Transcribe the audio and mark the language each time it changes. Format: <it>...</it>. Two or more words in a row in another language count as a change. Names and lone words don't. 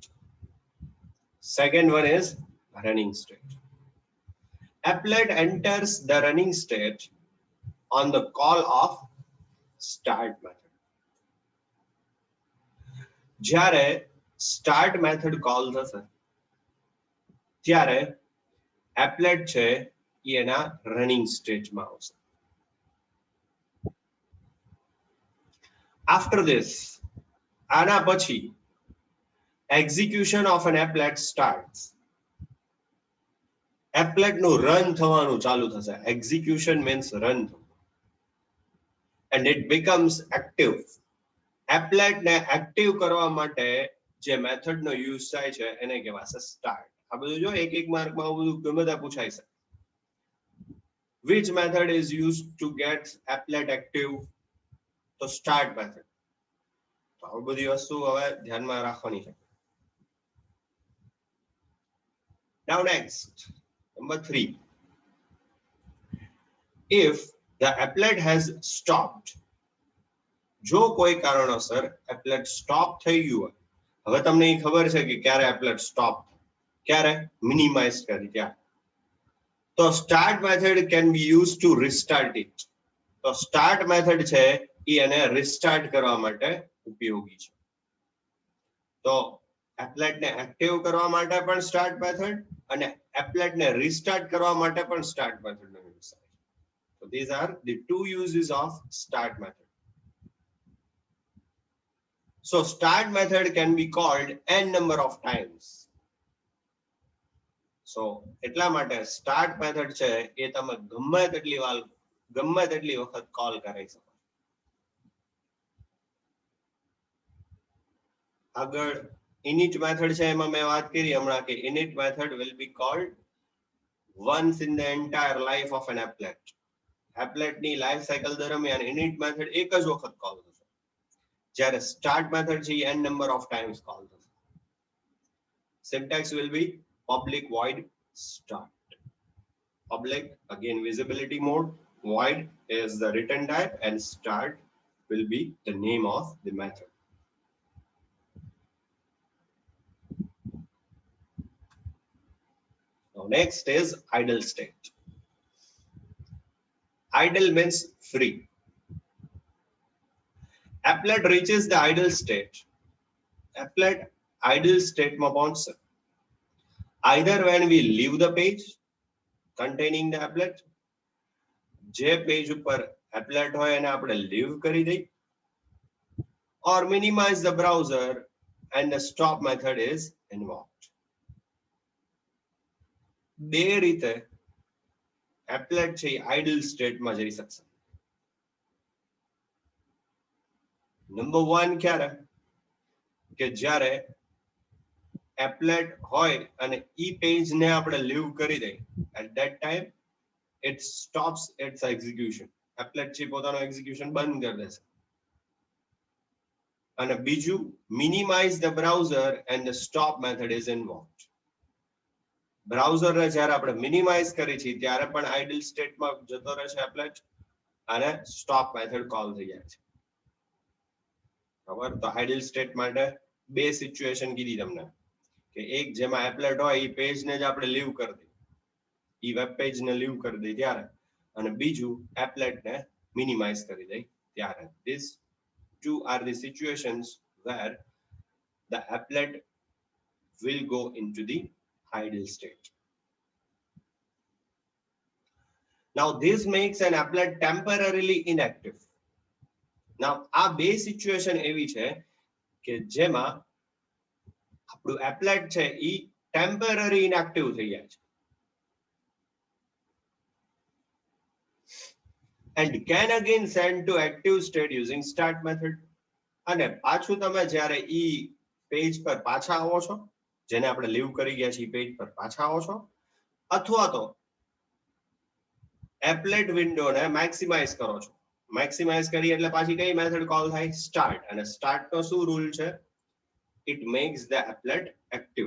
<en>Second one is running state. Applet enters the running state on the call of start method.</en> <gu>જ્યારે</gu> <en>start method call</en> <gu>થશે ત્યારે applet છે એ એના</gu> <en>running stage</en> <gu>માં આવશે.</gu> <en>After this,</en> <gu>આના પછી</gu> <en>execution of an applet starts.</en> <gu>applet નું run થવાનું ચાલુ થશે.</gu> <en>execution means run થવું. And it becomes active.</en> <gu>Applet ને active કરવા માટે જે મેથડ નો યુઝ થાય છે એને કહેવાશે start. આ બધું જો એક એક માર્ક માં બધું ગમે ત્યાં પૂછાય છે.</gu> <en>Which method is used to get applet active?</en> <gu>તો</gu> <en>start method.</en> <gu>તો આ બધી વસ્તુ હવે ધ્યાનમાં રાખવાની છે.</gu> <en>Now next, number 3. If the applet has stopped,</en> <gu>જો કોઈ કારણોસર</gu> <en>applet stop</en> <gu>થઈ ગયું હોય, હવે તમને એ ખબર છે કે ક્યારે</gu> <en>applet stop,</en> <gu>ક્યારે minimize કરી ત્યારે.</gu> <en>તો start method can be used to restart it.</en> <gu>તો</gu> <en>start method</en> <gu>છે એ એને restart કરવા માટે ઉપયોગી છે. તો applet ને active કરવા માટે પણ</gu> <en>start method</en> <gu>અને applet ને restart કરવા માટે પણ</gu> <en>start method</en> <gu>નો use થાય.</gu> <en>So these are the two uses of start method. So start method can be called n number of times.</en> <gu>So એટલા માટે</gu> <en>start method</en> <gu>છે એ તમે ગમે તેટલી વખત કોલ કરી શકો.</gu> <en>આગળ init method</en> <gu>છે એમાં મેં વાત કરી હમણાં કે</gu> <en>init method will be called once in the entire life of an applet.</en> <gu>applet ની</gu> <en>life cycle</en> <gu>દરમિયાન</gu> <en>init method</en> <gu>એક જ વખત કોલ થશે. જ્યારે</gu> <en>start method</en> <gu>છે</gu> <en>n number of times call</en> <gu>થશે.</gu> <en>Syntax will be public void start. Public again visibility mode, void is the return type, and start will be the name of the method. Now next is idle state. Idle means free. applet reaches the idle state. Applet idle state</en> <gu>માં પહોંચશે</gu> <en>either when we leave the page containing the applet,</en> <gu>જે પેજ ઉપર applet હોય એને આપણે leave કરી દઈ,</gu> <en>or minimize the browser and the stop method is invoked.</en> <gu>બે રીતે applet છે</gu> <en>idle state</en> <gu>માં જઈ શકશે. નંબર 1 ક્યારે કે જ્યારે applet હોય અને ઈ પેજ ને આપણે લીવ કરી દઈ,</gu> <en>at that time it stops its execution.</en> <gu>applet છે પોતાનો એક્ઝિક્યુશન બંધ કરી દેશે. અને બીજું</gu> <en>minimize the browser and the stop method is invoked.</en> <gu>બ્રાઉઝર ને જ્યારે આપણે મિનિમાઇઝ કરી છે ત્યારે પણ</gu> <en>idle state માં</en> <gu>જતો રહેશે applet અને</gu> <en>stop method call</en> <gu>થઈ જાય છે. બરાબર, તો</gu> <en>idle state</en> <gu>માટે બે સિચ્યુએશન કીધી તમને કે એક જેમાં applet હોય એ પેજ ને જ આપણે લીવ કરી દઈએ, એ</gu> <en>web page</en> <gu>ને લીવ કરી દઈએ ત્યારે, અને બીજું applet ને મિનિમાઇઝ કરી દઈએ ત્યારે.</gu> <en>These two are the situations where the applet will go into the idle state. Now this makes an applet temporarily inactive.</en> <gu>Now આ બે સિચ્યુએશન એવી છે કે જેમાં આપણું applet છે ઈ</gu> <en>temporary inactive</en> <gu>થઈ જાય છે</gu> <en>and can again send to active state using start method.</en> <gu>અને પાછું તમે જ્યારે ઈ પેજ પર પાછા આવો છો, જેને આપણે લીવ કરી ગયા છે ઈ પેજ પર પાછા આવો છો, અથવા તો</gu> <en>applet window</en> <gu>ને મેક્સિમાઇઝ કરો છો. મેક્સિમાઇઝ કરી એટલે પાછી કઈ મેથડ કોલ થાય? સ્ટાર્ટ. અને સ્ટાર્ટ નો શું રૂલ છે?</gu> <en>it makes the applet active.</en>